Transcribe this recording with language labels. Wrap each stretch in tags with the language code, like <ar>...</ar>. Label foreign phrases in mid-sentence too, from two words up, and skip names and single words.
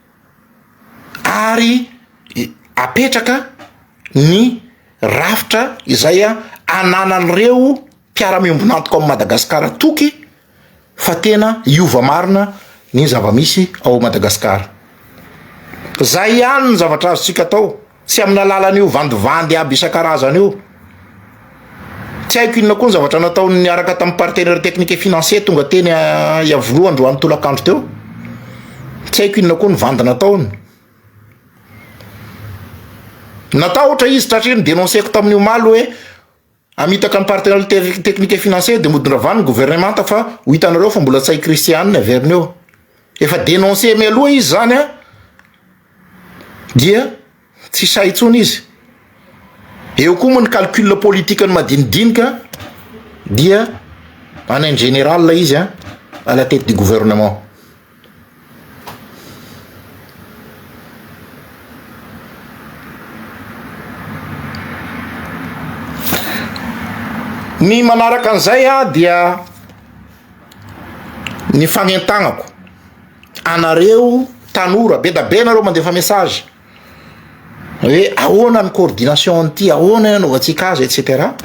<mg>ary apetraka ny rafitra izay ananan'ireo mpiara-miombonantoka ao Madagasikara toky fa tena iova marina ny zavamisy ao Madagasikara. Zay ihany ny zavatra azontsika atao, tsy amin'ny alalan'io vandivandy aby isan-karazany io. Tsy haiko inona koa ny zavatra nataony niaraka tamin'ny</mg> <fr>partenaire technique et financier</fr> <mg>tonga teny iavoloa androany tolakandro teo. Tsy haiko inona koa ny vandy nataony. Natao ohatra izy tratry ny dénonceko tamin'io maly hoe amitaka ny</mg> <fr>partenaire technique et financier</fr> <mg>de modin-dravany ny gouvernement fa ho hitanareo fa mbola tsay Christiane Avernio. Efa dénoncé mialoha izy zany dia tsy say intsony izy. Eo koa moa ny</mg> <fr>calcul politique</fr> <mg>ny madinidinika dia</mg> <fr>en général</fr> <mg>izy</mg> <fr>à la tête du gouvernement.</fr> <mg>Ny manaraka an'izay dia ny fagnentagnako anareo tanora be da be nareo mandefa message hoe ahoana ny coordination an'ity, ahoana anaovantsika azy etc.</mg>